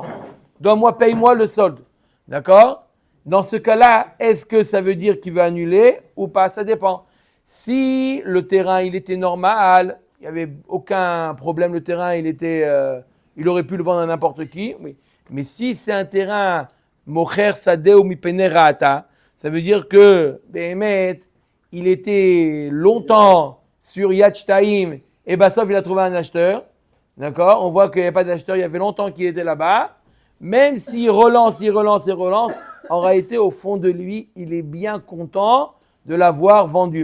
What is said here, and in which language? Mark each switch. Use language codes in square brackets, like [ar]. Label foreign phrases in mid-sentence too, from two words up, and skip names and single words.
[fr] Donne-moi, paye-moi le solde. D'accord? Dans ce cas-là, est-ce que ça veut dire qu'il veut annuler ou pas? Ça dépend. Si le terrain, il était normal, il n'y avait aucun problème, le terrain, il aurait pu le vendre à n'importe qui. Oui. Mais si c'est un terrain [he] mocher sadeh [fr] ou [he] mipene ra'ata, [fr] ça veut dire que Behemet, il était longtemps sur [he] Yad Shtaim [fr] et Bassof, il a trouvé un acheteur. D'accord? On voit qu'il n'y a pas d'acheteur, il y avait longtemps qu'il était là-bas. Même s'il relance, en réalité, au fond de lui, il est bien content de l'avoir vendu.